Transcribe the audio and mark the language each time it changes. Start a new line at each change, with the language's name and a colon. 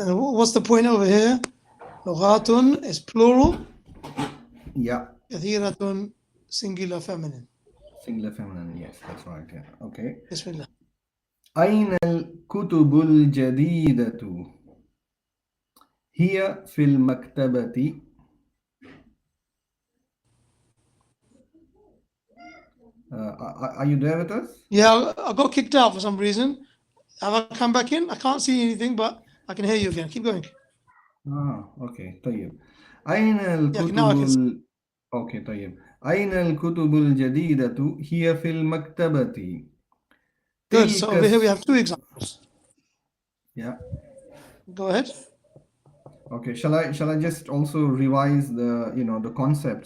English: And what's the point over here? لغات is plural. Yeah. كثيرة singular feminine. Singular feminine, yes, that's right. Yeah. Okay. Bismillah.
Arabic: أين الكتب الجديدة؟ هي في المكتبة.
English: Are you there with us? Yeah, I got kicked out for some reason. Have I come back in? I can't see anything, but I can hear you again. Keep going.
Arabic: Okay. طيب. أين
English: Yeah, now I can see.
Arabic: الكتب Okay, طيب. أين الكتب الجديدة هي في المكتبة
English: Good. So
Arabic: تلك
English: over here we have two examples. yeah. Go ahead. Okay, shall I just also revise the the concept?